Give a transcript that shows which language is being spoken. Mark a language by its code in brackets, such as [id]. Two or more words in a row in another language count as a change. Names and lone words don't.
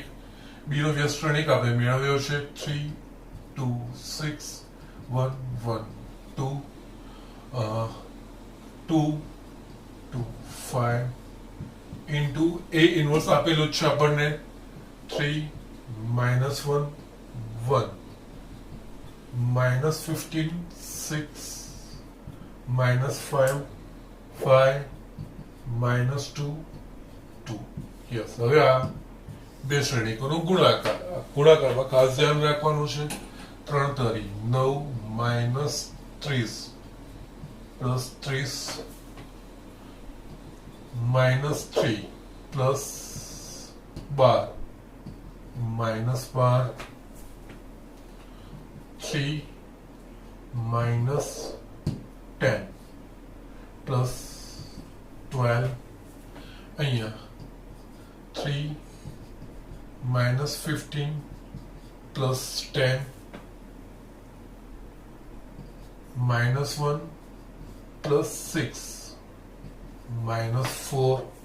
[gu] બી નો વ્યસ્ત શ્રેણિક આપણે મેળવ્યો છે 3 2 6 1 1 2 2 2 5 [en] into a inverse [gu] આપેલું છે આપણને 3 minus 1 1 minus 15 6 minus 5 5 minus 2 2. યસ, હવે આ બે શ્રેણિકોનો ગુણાકારમાં ખાસ ધ્યાન રાખવાનું છે. [en] 3 તરી 9 minus 30 plus 30 minus 3 plus 12 minus 12 3 minus 10 plus 12 અહીંયા 3 minus 15 plus 10 minus 1 plus 6 minus 4